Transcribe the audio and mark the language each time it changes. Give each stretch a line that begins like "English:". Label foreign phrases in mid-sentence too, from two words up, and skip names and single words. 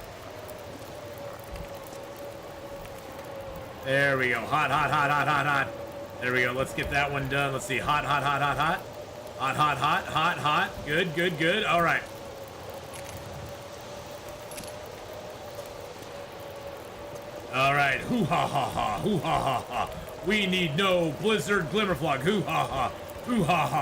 English: There we go. Hot, hot, hot, hot, hot, hot. There we go. Let's get that one done. Let's see. Hot, hot, hot, hot, hot. Hot, hot, hot, hot, hot. Good, good, good. All right. All right, hoo ha ha ha, hoo ha ha ha. We need no blizzard glimmerfog, hoo ha ha, hoo ha ha.